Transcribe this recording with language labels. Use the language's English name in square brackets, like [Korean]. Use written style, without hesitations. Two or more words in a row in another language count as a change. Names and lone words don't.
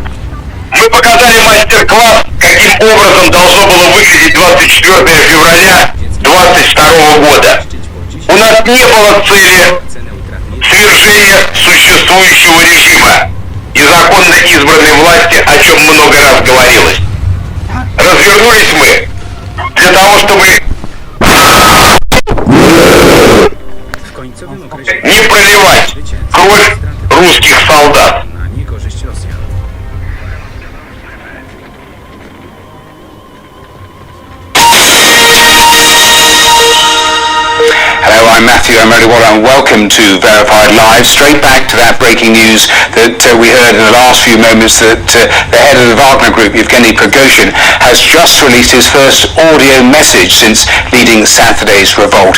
[Russian] Мы показали мастер-класс, каким образом должно было выглядеть 24 февраля 22 года. У нас не было цели свержения существующего режима и законно избранной власти, о чем много раз говорилось. Развернулись мы для того, чтобы [Polish] W końcowym okresie [Russian] не проливать кровь русских солдат. [Polish] na niekorzyść Rosjan. [English] Hello, I'm Matthew Amariwala and welcome to Verified Live. Straight back to that breaking news that we heard in the last few moments that the head of the Wagner Group, Yevgeny Prigożyn, has just released his first audio message since leading Saturday's revolt.